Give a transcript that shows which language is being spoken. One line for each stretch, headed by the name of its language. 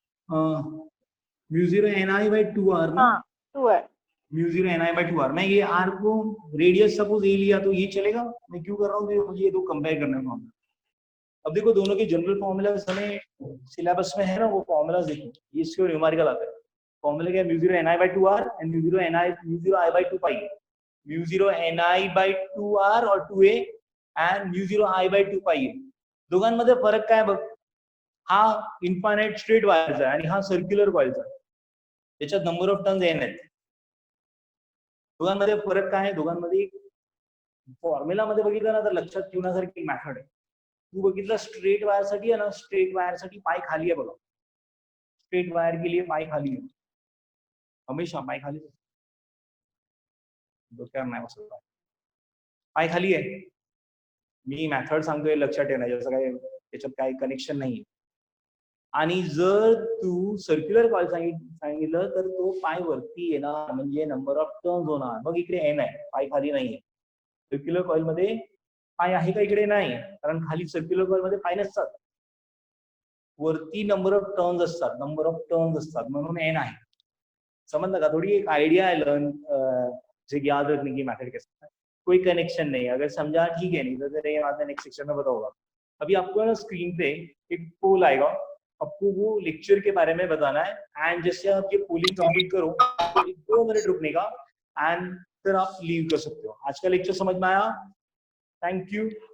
Hindi: μ0 Ni/2r ना, हाँ 2 है। μ0 Ni/2r। मैं ये r को रेडियस सपोज ए लिया तो ये चलेगा? मैं क्यों कर रहा हूँ, मुझे ये दो कंपेयर करने का। अब देखो दोनों के जनरल फॉर्मूला हमें सिलेबस में है ना, वो फॉर्मूला देखो, ये इसके न्यूमेरिकल आता है। फॉर्मूला क्या है? μ0 Ni/2r and μ0 I/2 pi। μ0 Ni/2r और 2a एंड μ0 I/2 pi।
Marathi: दोघांमध्ये फरक काय बघ, हा इन्फायनाइट स्ट्रेट वायरचा आहे आणि हा सर्क्युलर कॉइलचा आहे, त्याच्यात नंबर ऑफ टर्न्स n आहेत। दोघांमध्ये फरक काय आहे? दोघांमध्ये फॉर्म्युला मध्ये बघितलं ना तर लक्षात ठेवण्यासारखी मेथड आहे। तू बघितलं स्ट्रेट वायर साठी आहे ना, स्ट्रेट वायर साठी पाय खाली आहे बघा,
Hindi: स्ट्रेट वायर के लिए पाय खाली है,
Marathi: हमेशा पाय खाली डोक्यावर नाही बसत, पाय खाली आहे। मी मेथड सांगतोय लक्षात ठेवण्याचं, काय त्याच्यात काही कनेक्शन नाहीये। आणि जर तू सर्क्युलर कॉइल सांगितलं तर तो पाय वरती येणार, म्हणजे नंबर ऑफ टर्न्स होणार। मग इकडे एन आहे, पाय खाली नाहीये। सर्क्युलर कॉइल मध्ये पाय आहे का? इकडे नाही, कारण खाली सर्क्युलर कॉइल मध्ये पाय नसतात, वरती नंबर ऑफ टर्न्स असतात, नंबर ऑफ टर्न्स असतात, म्हणून एन आहे। समझ का?
Hindi: थोड़ी एक आइडिया है लर्न से याद रखने की मेथड के साथ, कोई कनेक्शन नहीं है। अगर समझा ठीक है, नहीं तो फिर बाद में नेक्स्ट सेक्शन में बताऊंगा। अभी आपको ना स्क्रीन पे एक पोल आएगा, आपको वो लेक्चर के बारे में बताना है। एंड जैसे आप ये पोलिंग कंप्लीट करो तो 2 मिनट रुकने का एंड फिर आप लीव कर सकते हो। आज का लेक्चर समझ में आया? Thank you.